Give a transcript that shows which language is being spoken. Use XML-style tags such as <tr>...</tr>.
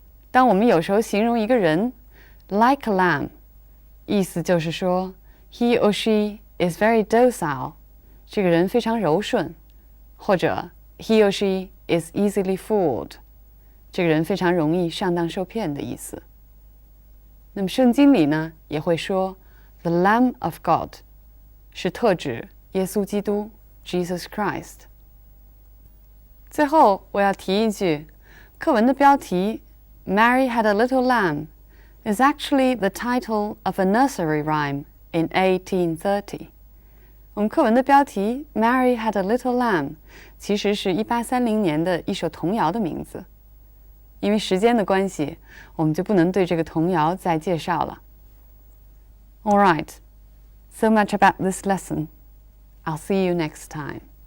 <zh>当我们有时候形容一个人</zh> <en>like a lamb，</en> <zh>意思就是说</zh> <en>he or she is very docile，</en> <zh>这个人非常柔顺，或者</zh> <en>he or she is easily fooled，</en> <zh>这个人非常容易上当受骗的意思。那么圣经里呢，也会说</zh> <en>the Lamb of God，</en> <zh>是特指耶稣基督 Jesus Christ。最后我要提一句，课文的标题</zh> <en>Mary had a little lamb is actually the title of a nursery rhyme in 1830。</en> <zh>我们课文的标题</zh> <en>Mary had a little lamb</en> <zh>其实是1830年的一首童谣的名字。因为时间的关系，我们就不能对这个童谣再介绍了。</zh> <en>All right, so much about this lesson. I'll see you next time.</en>